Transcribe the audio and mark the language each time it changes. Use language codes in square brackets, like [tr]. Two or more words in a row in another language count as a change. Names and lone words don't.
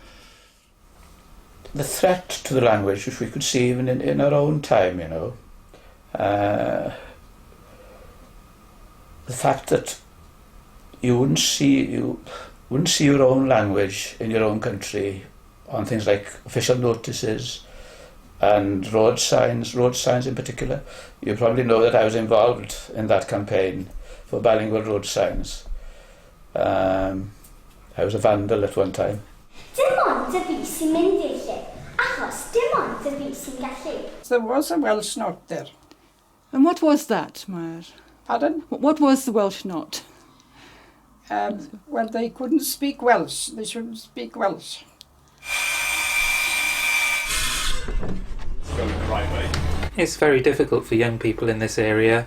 [en] The threat to the language, which we could see even in our own time, you know, the fact that you wouldn't see your own language in your own country on things like official notices and road signs in particular. You probably know that I was involved in that campaign for bilingual road signs. I was a vandal at one time. [cy] Dim ond y fi sy'n mynd i'r lle, achos dim ond y fi sy'n gallu. [en] There was a Welsh knot there. And what was that, Myra? Pardon? What was the Welsh knot? Well, they couldn't speak Welsh. They shouldn't speak Welsh. It's very difficult for young people in this area.